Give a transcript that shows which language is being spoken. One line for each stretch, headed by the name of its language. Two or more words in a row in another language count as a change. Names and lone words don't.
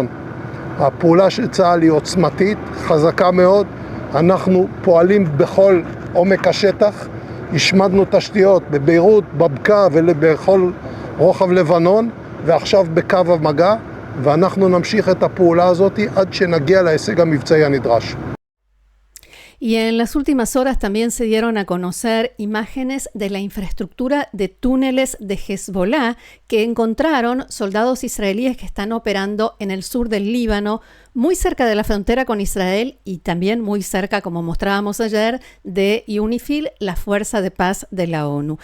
Hebrew: הפעולה של צה"ל היא עוצמתית, חזקה מאוד. אנחנו פועלים בכל עומק השטח, השמדנו תשתיות בביירות, בבקעה ובכל רוחב לבנון, ועכשיו בקו המגע, ואנחנו נמשיך את הפעולה הזאת עד שנגיע להישג המבצעי הנדרש.
Spanish: Y en las últimas horas también se dieron a conocer imágenes de la infraestructura de túneles de Hezbollah que encontraron soldados israelíes que están operando en el sur del Líbano, muy cerca de la frontera con Israel y también muy cerca, como mostrábamos ayer, de UNIFIL, la Fuerza de Paz de la ONU.